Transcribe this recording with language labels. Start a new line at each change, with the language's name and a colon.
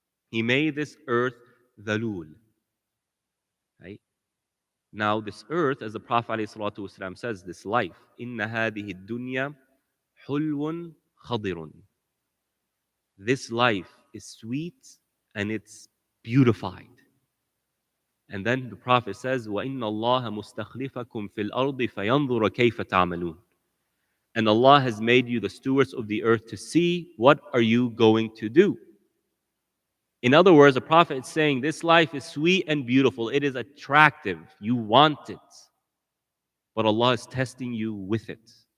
English: He made this earth dhalul. Right? Now, this earth, as the Prophet ﷺ says, this life,
Arabic: inna hadihi dunya hulwun khadirun.
English: This life is sweet and it's beautified. And then the Prophet says,
Arabic: وَإِنَّ اللَّهَ مُسْتَخْلِفَكُمْ فِي الْأَرْضِ فَيَنْظُرَ كَيْفَ تَعْمَلُونَ.
English: And Allah has made you the stewards of the earth to see what are you going to do. In other words, the Prophet is saying this life is sweet and beautiful. It is attractive. You want it. But Allah is testing you with it.